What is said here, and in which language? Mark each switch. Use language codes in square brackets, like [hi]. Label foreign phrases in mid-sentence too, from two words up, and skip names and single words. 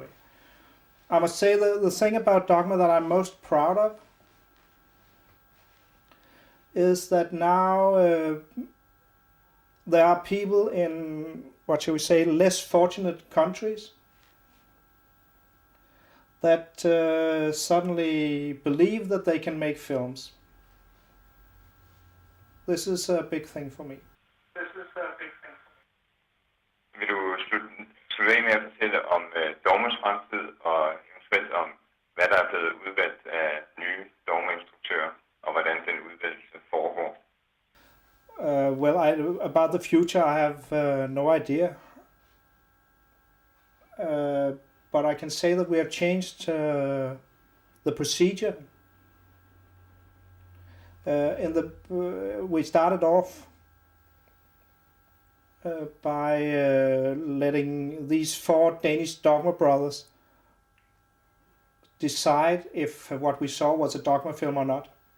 [en] I must say the thing about Dogma that I'm most proud of is that now there are people in, what shall we say, less fortunate countries that suddenly believe that they can make films. This is a big thing for me. [da] Vil du slutte af med at fortælle om Dogmes fremtid og eventuelt om, hvad der er blevet udvalgt af nye Dogme-instruktører og hvordan den udvalgelse foregår? [en] About the future, I have no idea. But I can say that we have changed the procedure. We started off by letting these 4 Danish Dogma brothers decide if what we saw was a Dogma film or not.